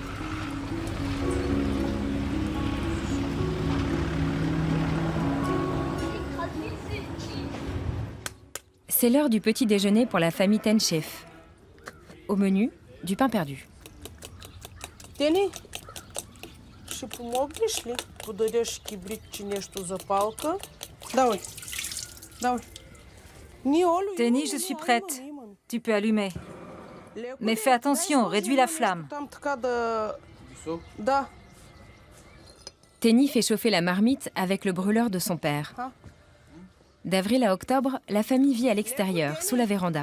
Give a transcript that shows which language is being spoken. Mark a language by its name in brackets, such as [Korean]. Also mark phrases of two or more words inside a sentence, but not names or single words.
[French] C'est l'heure du petit déjeuner pour la famille Tenchef. Au menu, du pain perdu. [Bulgarian] Тени, ще помогнеш ли? Подадеш кибрид, че нещо запалка. Давай. [French] Teni, je suis prête. Tu peux allumer. Mais fais attention, réduis la flamme. Teni fait chauffer la marmite avec le brûleur de son père. D'avril à octobre, la famille vit à l'extérieur, sous la véranda.